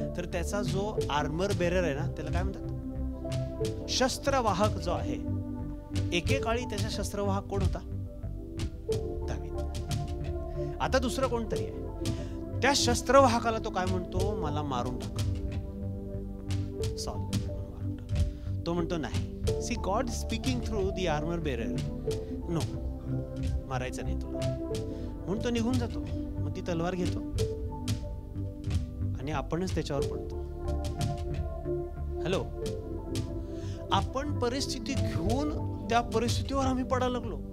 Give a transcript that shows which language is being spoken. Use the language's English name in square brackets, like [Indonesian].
[Marathi] तर त्याचा जो आर्मर बेरर आहे ना, त्याला काय म्हणतात, शस्त्रवाहक जो आहे, एकेकाळी त्याचा शस्त्रवाहक कोण होता? दावीद. आता दुसरं कोणतरी आहे. त्या शस्त्रवाहकाला तो काय म्हणतो, मला मारून टाक. सॉल मारून टाक. तो म्हणतो नाही. [English] See God speaking through the armour bearer. [Marathi] No, मारायचं नाही तुला म्हणून तो निघून जातो. मग ती तलवार घेतो आणि आपणच त्याच्यावर पडतो. हॅलो, आपण परिस्थिती घेऊन त्या परिस्थितीवर आम्ही पडायला लागलो.